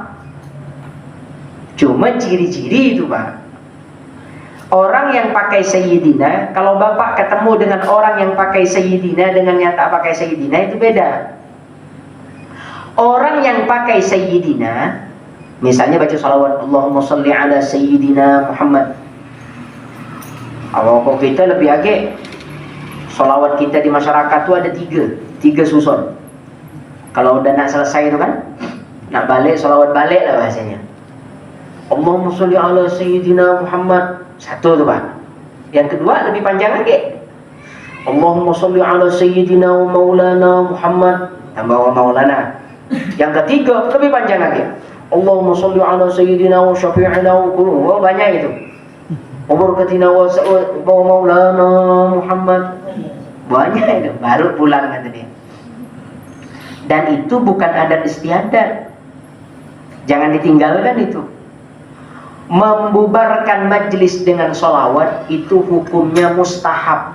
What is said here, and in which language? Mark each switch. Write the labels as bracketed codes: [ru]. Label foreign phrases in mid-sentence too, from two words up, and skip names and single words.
[ms] Cuma ciri-ciri itu, Pak. Orang yang pakai Sayyidina, kalau Bapak ketemu dengan orang yang pakai Sayyidina dengan yang tak pakai Sayyidina, itu beda. Orang yang pakai Sayyidina, misalnya baca salawat [ar] اللهم صل على سيدنا محمد. [ms] Kalau kita lebih agak, salawat kita di masyarakat itu ada tiga susun. Kalau udah nak selesai itu kan, nak balik, salawat balik lah bahasanya. [ar] اللهم صل على سيدنا محمد. [ms] Satu tu, Pak. Yang kedua lebih panjang lagi. [ar] اللهم صل على سيدنا ومولانا محمد. [ms] Tambah [ar] ومولانا. [ms] Yang ketiga lebih panjang lagi. [ar] اللهم صل على سيدنا وشفيعنا وقلو. [ms] Oh, banyak itu. [ar] وبركتنا ومولانا محمد. [ms] Banyak itu. Baru pulang kata dia. Dan itu bukan adat istiadat. Jangan ditinggalkan itu. Membubarkan majlis dengan sholawat itu hukumnya mustahab.